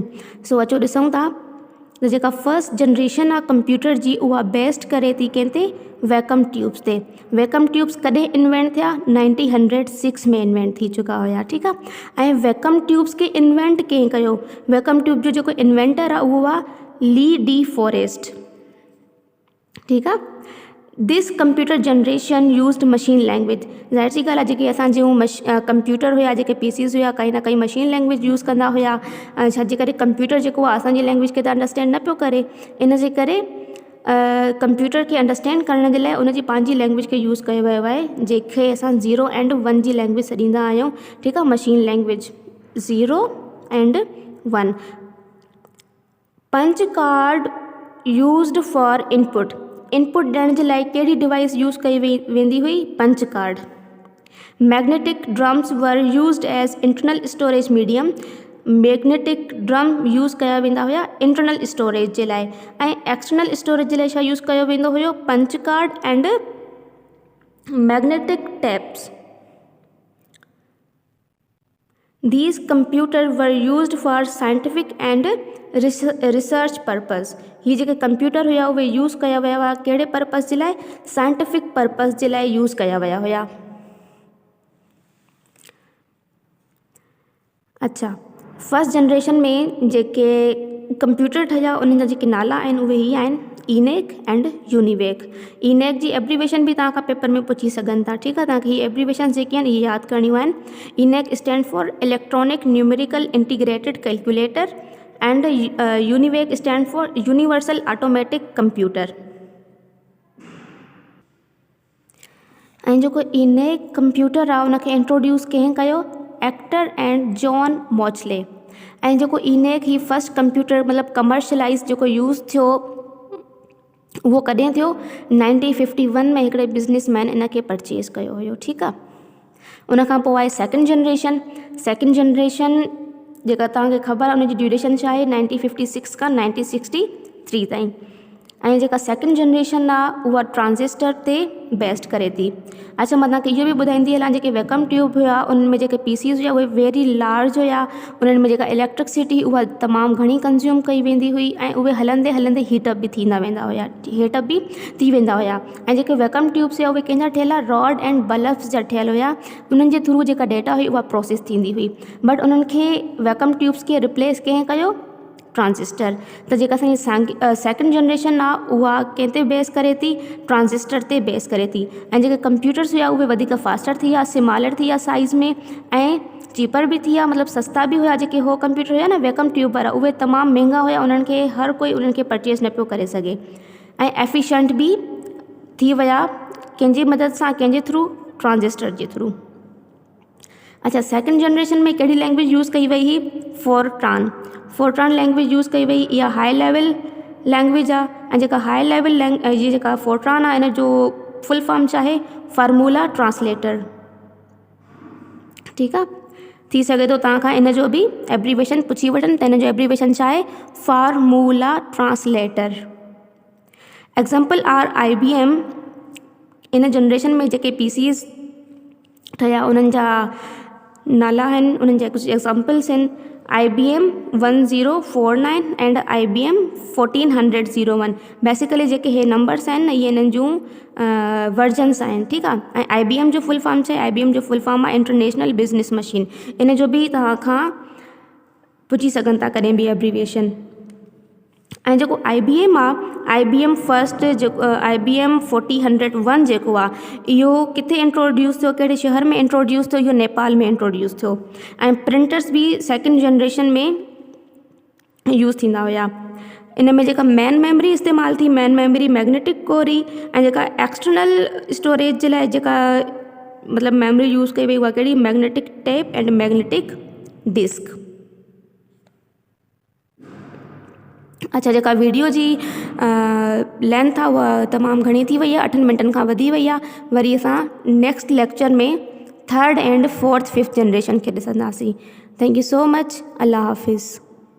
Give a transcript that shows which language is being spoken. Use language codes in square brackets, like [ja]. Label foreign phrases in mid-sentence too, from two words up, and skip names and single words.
[sd] सो अचो ॾिसूं था त जेका [en] first generation [sd] आहे कंप्यूटर जी उहा बेस्ड करे थी कंहिं ते? [en] vacuum tubes [sd] ते. [en] vacuum tubes [sd] कॾहिं इन्वेंट थिया? 1906 में इन्वेंट थी चुका हुया. ठीकु आहे. ऐं [en] vacuum tubes [sd] खे इन्वेंट कंहिं कयो? [en] vacuum tube [sd] जो जेको इन्वेंटर आहे उहो आहे ली डी फॉरेस्ट. ठीकु आहे. [en] this computer generation used machine language. [sd] ज़ाहिर सी ॻाल्हि आहे जेके असां जूं कंप्यूटर हुया, जेके PCs हुया, काई न काई [en] machine language [sd] यूज़ कंदा हुया. छाजे करे कंप्यूटर जेको आहे असांजी लैंग्वेज खे त अंडरस्टैंड न पियो करे. इन जे करे कंप्यूटर खे अंडरस्टैंड करण जे लाइ उनजी पंहिंजी लैंग्वेज खे यूज़ कयो वियो आहे, जंहिंखे असां 0 and 1 जी लैंग्वेज छॾींदा आहियूं. ठीकु आहे. [en] machine language 0 and 1. punch card used for input. [sd] इनपुट ॾियण जे लाइ कहिड़ी डिवाइस यूज़ कई वेंदी हुई? [en] punch card. magnetic drums were used as internal storage medium. magnetic drum [sd] यूज़ कया वेंदा हुया [en] internal storage [sd] जे लाइ ऐं [en] external storage [sd] जे लाइ छा यूज़ कयो वेंदो हुयो? [en] punch card and magnetic tapes. These computers were used for scientific and research purpose. [sd] ही जेके कंप्यूटर हुया उहे यूज़ कया विया हुआ कहिड़े पर्पज़ जे लाइ? [en] scientific purpose [sd] जे लाइ यूज़ कया विया हुया. अच्छा, [en] first generation [sd] में जेके कंप्यूटर ठहिया उन्हनि जा जेके नाला आहिनि उहे ही आहिनि ENIAC एंड UNIVAC. ENIAC जी एब्रीवेशन बि तव्हां खां पेपर में पुछी सघनि था. ठीकु आहे. तव्हांखे हीअ एब्रीवेशन जेके आहिनि इहे यादि करणियूं आहिनि. [en] ENIAC stand for electronic numerical integrated calculator and UNIVAC stand for universal automatic computer. [sd] ऐं जेको इनेक कंप्यूटर आहे उनखे इंट्रोड्यूस कंहिं कयो, [en] Eckert and John Mauchly. [sd] ऐं जेको इनेक ही [en] first computer [sd] मतिलबु कमर्शलाइज़ जेको यूज़ थियो उहो कॾहिं थियो, 1951 में हिकिड़े बिज़नेसमैन इन खे परचेज़ कयो हुयो। ठीकु आहे। उनखां पोइ आहे [en] second generation. second generation [sd] जेका तव्हांखे ख़बर आहे उनजी ड्यूरेशन छा आहे, 1956 खां 1963 ताईं। ऐं जेका [en] second generation [sd] आहे उहा ट्रांजिस्टर ते बेस्ड करे थी। अच्छा, मां तव्हांखे इहो बि ॿुधाईंदी हलां, जेके [en] vacuum tube [sd] हुआ उनमें जेके पीसीस हुआ उहे [en] very large [sd] हुआ। उन्हनि में जेका इलेक्ट्रिसिटी उहा तमामु घणी कंज्यूम कई वेंदी हुई ऐं उहे हलंदे हलंदे हीटअप बि थींदा वेंदा हुआ, हीटअप बि थी वेंदा हुआ। ऐं जेके [en] vacuum tubes [sd] हुआ उहे कंहिंजा ठहियल [en] rod and bulbs [sd] जा ठहियल हुआ। उन्हनि जे थ्रू जेका डेटा हुई उहा प्रोसेस थींदी हुई। बट उन्हनि खे [en] vacuum tubes [sd] खे रिप्लेस कंहिं कयो, ट्रांजिस्टर। त जेका असांजी [en] second generation [sd] आहे उहा कंहिं ते बेस करे थी, ट्रांजिस्टर ते बेस करे थी। ऐं जेके कंप्यूटर्स हुआ उहे वधीक फास्टर थी विया, स्मॉलर थी विया साइज़ में ऐं चीपर बि थी विया, मतिलबु सस्ता बि हुआ। जेके हो कंप्यूटर हुआ न [en] vacuum tube [sd] वारा उहे तमामु महांगा हुआ, उन्हनि खे हर कोई उन्हनि खे परचेज़ न पियो करे सघे। ऐं एफिशिएंट बि थी विया, कंहिंजी मदद सां, कंहिंजे थ्रू, ट्रांजिस्टर जे थ्रू। अच्छा, [en] second generation [sd] में कहिड़ी लैंग्वेज यूज़ कई वई हुई, फोरट्रान। फोरट्रान लैंग्वेज यूज़ कई वई। इहा [en] high level language [sd] आहे। ऐं जेका [en] high level [sd] जी जेका फोरट्रान आहे इन जो [en] full form [sd] छा आहे, [en] formula translator. [sd] ठीकु आहे। थी सघे थो तव्हां खां इन जो बि एब्रीवेशन पुछी वठनि, त इन जो एब्रीवेशन छा आहे, [en] formula translator. example are IBM. [sd] इन जनरेशन में जेके पीसीस ठहिया उन्हनि जा नाला आहिनि, उन्हनि जा कुझु एग्ज़ाम्पल्स आहिनि। [en] IBM 1049 and IBM 1401. [sd] बेसिकली जेके हे नंबर्स आहिनि न, इहे इन्हनि जूं वर्जन्स आहिनि। ठीकु आहे। ऐं IBM जो [en] full form [sd] छा आहे, IBM जो [en] full form [sd] आहे [en] international business machine. [sd] इन जो बि तव्हां खां पुछी सघनि था कॾहिं बि एब्रीविएशन। ऐं जेको IBM आहे, IBM फस्ट जेको IBM 4001 जेको आहे इहो किथे इंट्रोड्यूस थियो, कहिड़े शहर में इंट्रोड्यूस थियो, इहो नेपाल में इंट्रोड्यूस थियो। ऐं प्रिंटर्स बि [en] second generation [sd] में यूज़ थींदा हुया। इन में जेका [en] main memory [sd] इस्तेमालु थी, [en] main memory magnetic core [sd] ई। ऐं जेका [en] external storage [sd] जे लाइ जेका मतिलबु मेमरी यूज़ कई वई उहा कहिड़ी, [en] magnetic tape and magnetic disk. [sd] अच्छा, जेका वीडियो जी लेंथ आहे उहा तमामु घणी थी वई आहे, 8 मिंटनि खां वधी वई आहे। वरी असां [en] next lecture [sd] में [en] third and fourth fifth generation [sd] खे ॾिसंदासीं। [en] thank you so much. [ur] اللہ حافظ.